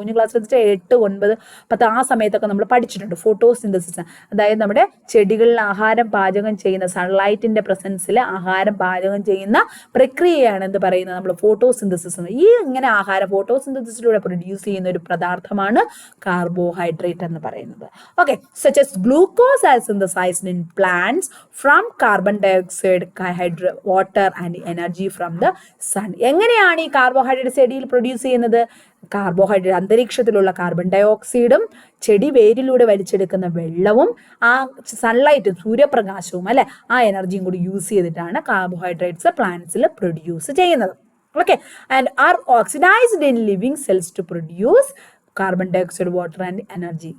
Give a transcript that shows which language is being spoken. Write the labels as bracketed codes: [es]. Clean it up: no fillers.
[ml] കുഞ്ഞു ക്ലാസ്സിൽ 8, 9, 10 ആ സമയത്തൊക്കെ നമ്മൾ പഠിച്ചിട്ടുണ്ട് ഫോട്ടോസിന്തസിസ്. അതായത് നമ്മുടെ ചെടികളിൽ ആഹാരം പാചകം ചെയ്യുന്ന, സൺലൈറ്റിന്റെ പ്രസൻസിൽ ആഹാരം പാചകം ചെയ്യുന്ന പ്രക്രിയയാണ് എന്ത് പറയുന്നത്? നമ്മൾ ഫോട്ടോസിന്തസിസ്. ഈ ഇങ്ങനെ ആഹാരം ഫോട്ടോസിന്തസിസിലൂടെ പ്രൊഡ്യൂസ് ചെയ്യുന്ന ഒരു പദാർത്ഥമാണ് കാർബോഹൈഡ്രേറ്റ് കാർബോഹൈഡ്രേറ്റ് എന്ന് പറയുന്നത്. [en] Okay, such as glucose are synthesized in plants from carbon dioxide, water and energy from the sun. [ml] എങ്ങനെയാണ് ഈ കാർബോഹൈഡ്രേറ്റ് ചെടിയിൽ പ്രൊഡ്യൂസ് ചെയ്യുന്നത്? കാർബോഹൈഡ്രേറ്റ് അന്തരീക്ഷത്തിലുള്ള കാർബൺ ഡയോക്സൈഡും ചെടി വേരിലൂടെ വലിച്ചെടുക്കുന്ന വെള്ളവും ആ സൺലൈറ്റും സൂര്യപ്രകാശവും അല്ലെ ആ എനർജിയും കൂടി യൂസ് ചെയ്തിട്ടാണ് കാർബോഹൈഡ്രേറ്റ്സ് പ്ലാന്റ്സിൽ പ്രൊഡ്യൂസ് ചെയ്യുന്നത്. [en] Okay, and are oxidised in living cells to produce carbon dioxide, water and energy.